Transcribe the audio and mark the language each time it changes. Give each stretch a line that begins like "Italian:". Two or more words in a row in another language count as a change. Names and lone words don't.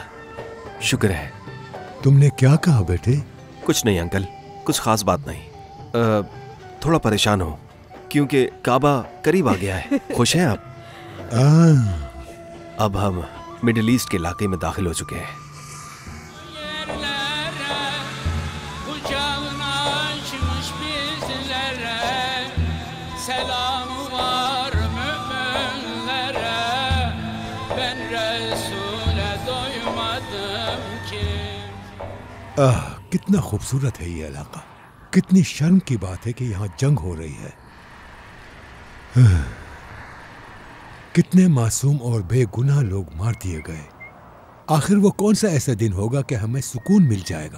Urdu: شکر ہے. تم نے کیا کہا بیٹے? کچھ نہیں انکل، کچھ خاص بات نہیں. تھوڑا پریشان ہوں کیونکہ کعبہ قریب آ گیا ہے. خوش ہیں آپ? اب ہم مڈل ایسٹ کے علاقے میں داخل ہو چکے ہیں.
Turkish: Yerlere kucağını açmış bizlere, selamı var müminlere. Ben Resul'e doymadım ki.
Urdu: کتنا خوبصورت ہے یہ علاقہ۔ کتنی شرم کی بات ہے کہ یہاں جنگ ہو رہی ہے. کتنے معصوم اور بےگناہ لوگ مار دیے گئے. آخر وہ کون سا ایسا دن ہوگا کہ ہمیں سکون مل جائے گا?